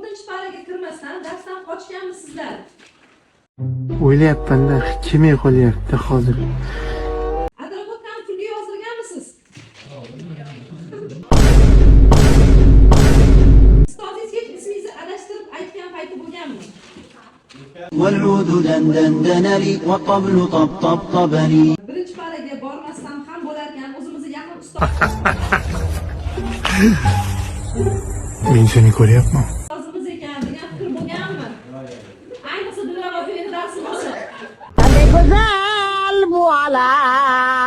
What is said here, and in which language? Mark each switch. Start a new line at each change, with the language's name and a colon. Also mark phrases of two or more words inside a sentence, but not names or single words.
Uzbek: paraga kirmasdan darsdan qochganmisizlar? O'ylayapman-da, kim qolyapti hozir? Advokatdan pulga yozdirganmisiz? Ustozingiz hech ismingizni adashtirib aytgan payti bo'lganmi?
Arabic: والعود دندن لي والطبل طبطب لي.
Uzbek: Birinchi paraga bormasdan ham bo'larkan, o'zimizni yaqin Men seni ko'ryapman. ustozimiz ekan degan fikr bo'lganmi? Ayniqsa Dilrabo o'yini darsi bo'lsa. Qanday go'zal bu olam.